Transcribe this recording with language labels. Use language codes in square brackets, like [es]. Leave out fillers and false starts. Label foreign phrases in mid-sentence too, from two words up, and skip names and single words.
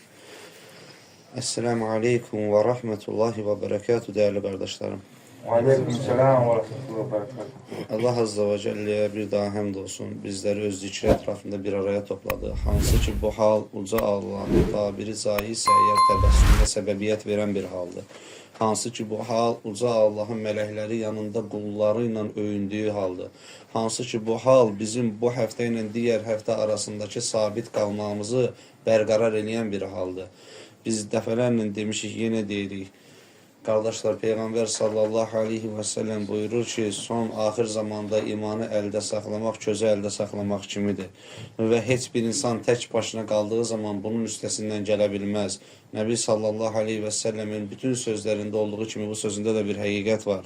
[ar] السلام عليكم ورحمة الله وبركاته [tr] değerli kardeşlerim. [ar] وعليكم السلام ورحمة الله وبركاته. الله عز وجل [tr] bir daha hamd olsun. Bizleri öz zikri etrafında bir araya topladı. Hansı ki bu hal uca Allah'ın tabiri caizse eğer tebessümüne sebebiyet veren bir haldır. Hansı ki bu hal uca Allah'ın melekleri yanında kullarıyla övündüğü haldır. Hansı ki bu hal bizim bu həftə ilə diğer həftə arasındaki sabit kalmamızı berqarar edən bir haldır. [az] Biz dəfələrlə demişik, yenə deyirik. [tr] Kardeşler, Peygamber [ar] صلى الله عليه وسلم [tr] buyurur ki, son ahir zamanda imanı elde saklamak, közü elde saklamak kimidir. Ve heç bir insan tek başına kaldığı zaman bunun üstesinden gelebilmez. Nebi [ar] صلى الله عليه وسلم [tr] bütün sözlerinde olduğu kimi bu sözünde de bir hakikat var.